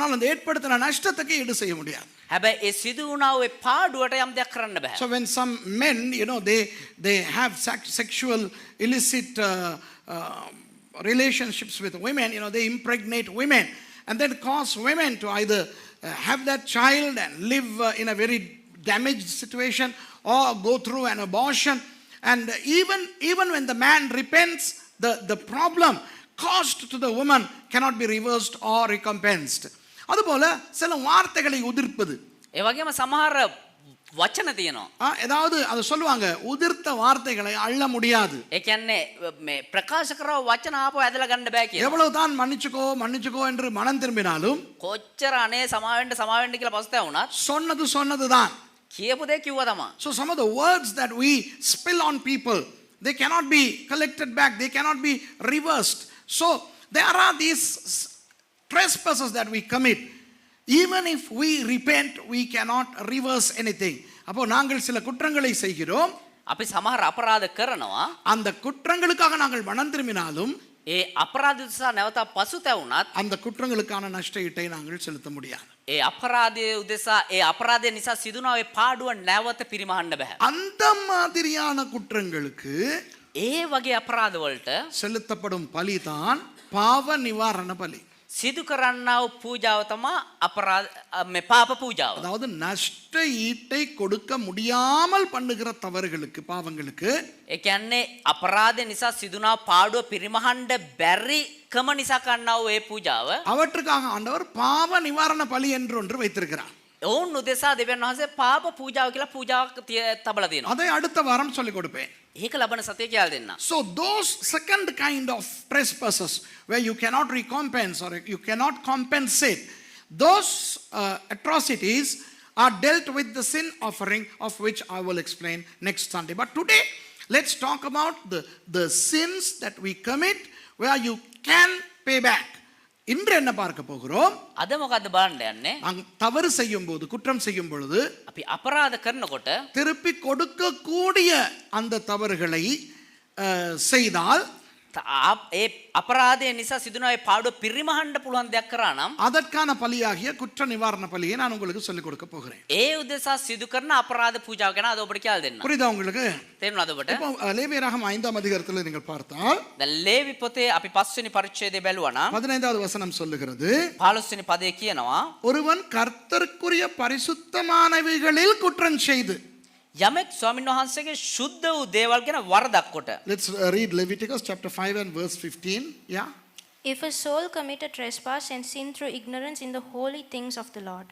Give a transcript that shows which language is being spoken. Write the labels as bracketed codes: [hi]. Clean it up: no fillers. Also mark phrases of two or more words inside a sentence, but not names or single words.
[ta] ஆனால் அந்த ஏற்படுத்தின நஷ்டத்துக்கு ஈடு செய்ய முடியாது. [si] හැබැයි ඒ සිදු වුණා ඔය පාඩුවට යම් දෙයක් කරන්න බෑ. [en] So when some men, they have sexual illicit relationships with women, they impregnate women and then cause women to either have that child and live in a very damaged situation or go through an abortion. And even when the man repents, the problem caused to the woman cannot be reversed or recompensed. [ta] அதுபோல சில வார்த்தைகளை உதிர்ப்பது. [si] ඒ වගේම සමහර වචන තියෙනවා. [ta] ஏதாவது அது சொல்லுவாங்க, உதிர்த்த வார்த்தைகளை அள்ள முடியாது. [si] ඒ කියන්නේ මේ ප්‍රකාශ කරව වචන ආපහු ඇදලා ගන්න බෑ කියන. [ta] எவ்வளவுதான் மன்னிச்சுக்கோ என்று மனம் திரும்பினாலும், [si] කොච්චර අනේ සමාවෙන්න කියලා පස්තැවුණත් [ta] சொன்னதுதான். [si] කියපු දේ කිව්වා තමයි. [en] So some of the words that we spill on people, they cannot be collected back, they cannot be reversed. So there are these trespasses that we commit. Even if we repent, we cannot reverse anything. [ta] அப்போ நாங்கள் சில குற்றங்களை செய்கிறோம். [si] අපි සමහර අපරාධ කරනවා. [ta] அந்த குற்றங்களுக்காக நாங்கள் மனம் திரும்பினாலும், [si] ඒ අපරාධ නිසා නැවත පසුතැවුණත් [ta] அந்த குற்றங்களுக்கான நஷ்டஈட்டை நாங்கள் செலுத்த முடியாது. [si] ඒ අපරාධයේ උදෙසා ඒ අපරාධය නිසා සිදුනා ඔය පාඩුව නැවත පිරිමහන්න බෑ. [ta] அந்த மாதிரியான குற்றங்களுக்கு [si] ඒ වගේ අපරාධ වලට [ta] செலுத்தப்படும் பலிதான் பாவ நிவாரண பலி. [si] සිදු කරන්නා වූ පූජාව තමයි අපරාධ මේ පාප පූජාව. [ta] அதாவது நஷ்ட ஈட்டை கொடுக்க முடியாமல் பண்ணுகிற தவறுகளுக்கு, பாவங்களுக்கு, [si] ඒ කියන්නේ අපරාධය නිසා සිදුනා පාඩුව පිරිමහන්න බැරි කම නිසා කරන්නා වූ ඒ පූජාව [ta] அவற்றுக்காக ஆண்டவர் பாவ நிவாரண பலி என்று ஒன்று வைத்திருக்கிறார். [si] ඔවුන් උදෙසා දෙවියන් වහන්සේ පාප පූජාව කියලා පූජාවක් තබලා තියෙනවා. [ta] அதை அடுத்த வாரம் சொல்லிக் கொடுப்பேன். [si] ඒක ලබන සතියේ කියලා දෙන්න. [en] So those second kind of trespasses where you cannot recompense or you cannot compensate, those atrocities are dealt with the sin offering, of which I will explain next Sunday. But today let's talk about the sins that we commit where you can pay back. [ta] இன்று என்ன பார்க்க போகிறோம்? [si] අද මොකද්ද බලන්න යන්නේ? [ta] நாம் தவறு செய்யும் போது, குற்றம் செய்யும் பொழுது, [si] අපි අපරාධ කරනකොට [ta] திருப்பி கொடுக்க கூடிய அந்த தவறுகளை செய்தால், [si] ඒ අපරාධය නිසා සිදුනා ඒ පාඩුව පිරිමහන්න පුළුවන් දෙයක් කරා නම් [ta] அதற்கான பலியாகிய குற்ற நிவாரண பலியை நான் உங்களுக்கு சொல்லிக் கொடுக்க போகிறேன். [si] ඒ උදෙසා සිදු කරන අපරාධ පූජාව ගැන අද ඔබට කියලා දෙන්න. [ta] புரியுதா உங்களுக்கு? [si] තේරුණාද ඔබට? [ta] இப்போ லேவியராகமம் 5ஆம் அதிகாரத்தில் நீங்கள் பார்த்தால், [si] දැන් ලේවි පොතේ අපි 5 වෙනි පරිච්ඡේදය බැලුවා නම් [ta] 15வது வசனம் சொல்லுகிறது, [si] 15 වෙනි පදයේ කියනවා [ta] ஒருவன் கர்த்தருக்குரிய பரிசுத்தமானவைகளில் குற்றம் செய்து. [si] යමෙක් ස්වාමීන් වහන්සේගේ ශුද්ධ වූ දේවල් ගැන වරදක් කොට. [en] Let's read Leviticus chapter 5 and verse 15. Yeah. If a soul commit a trespass and sin through ignorance in the holy things of the Lord.